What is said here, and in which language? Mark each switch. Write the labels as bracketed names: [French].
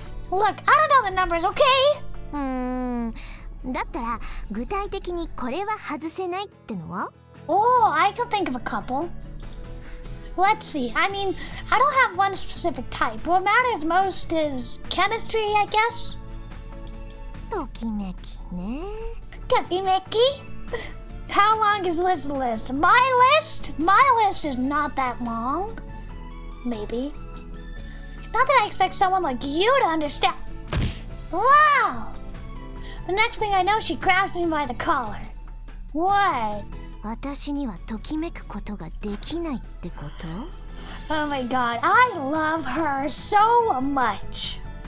[English] Look, I don't know the numbers, okay? [Japanese] だったら具体的にこれは外せないってのは？ [English] Oh, I can think of a couple. Let's see. I mean, I don't have one specific type. What matters most is chemistry, I guess. [Japanese] ときめきね。 [English] Tokimeki? How long is this list? My list? My list is not that long. Maybe. Not that I expect someone like you to understand. Wow! The next thing I know, she grabs me by the collar. What? [Japanese] 私にはときめくことができないってこと？ [English] Oh my god, I love her so much.